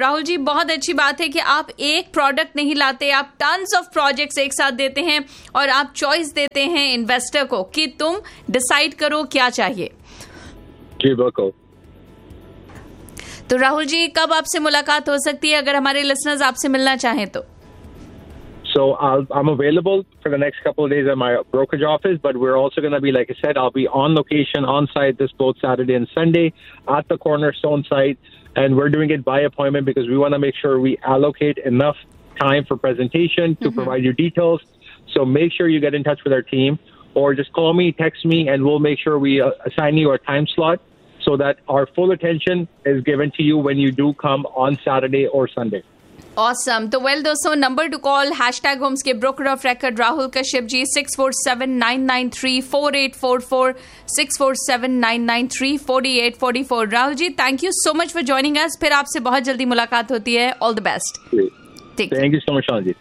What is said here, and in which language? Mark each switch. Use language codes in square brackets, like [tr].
[hi] राहुल जी, बहुत अच्छी बात है कि आप एक प्रोडक्ट नहीं लाते, आप [en] tons of projects [hi] एक साथ देते हैं और आप चॉइस देते हैं इन्वेस्टर को कि तुम डिसाइड करो क्या चाहिए। जी बिल्कुल। तो राहुल जी, कब आपसे मुलाकात हो सकती है अगर हमारे लिसनर्स आपसे मिलना चाहें तो? [en] So I'm available for the next couple of days at my brokerage office, but we're also going to be, like I said, I'll be on location, on site this both Saturday and Sunday at the Cornerstone site. And we're doing it by appointment because we want to make sure we allocate enough time for presentation to provide you details. So make sure you get in touch with our team or just call me, text me, and we'll make sure we assign you a time slot so that our full attention is given to you when you do come on Saturday or Sunday. Awesome. तो well दोस्तों, number two call hashtag homes के broker of record Rahul Kashyap ji 6479934844. Rahul ji, thank you so much for joining us, [hi] फिर आपसे बहुत जल्दी मुलाकात होती है। [en] All the best. ठीक, thank you so much Rahul ji.